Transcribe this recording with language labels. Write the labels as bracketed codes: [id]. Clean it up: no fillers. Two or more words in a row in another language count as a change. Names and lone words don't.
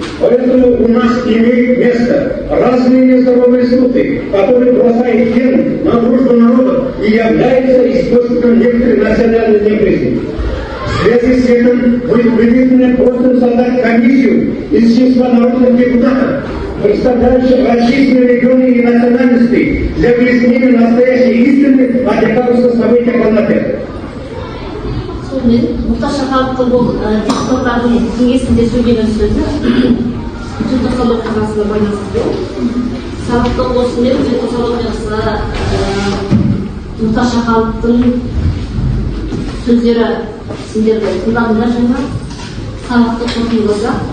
[ru] Поэтому у нас имеет место разные нездоровые слухи, которые бросают тень на дружбу народов и являются источником некоторой национальной неприязни. В связи с этим выведены просим создать комиссию из числа народных депутатов, представляющих различные регионы и национальности, для выяснения настоящей истины о декабрьских событиях в Алмате. [kk] Мұхтар Шахановтың бұл депутаттардың кеңесінде сөйлеген сөзі желтоқсан оқиғасына байланысты. Сабақтың осымен желтоқсан оқиғасы Мұхтар Шахановтың сөздері сендерді тыңдадыңдар жаңа сабақты қорытындыласа.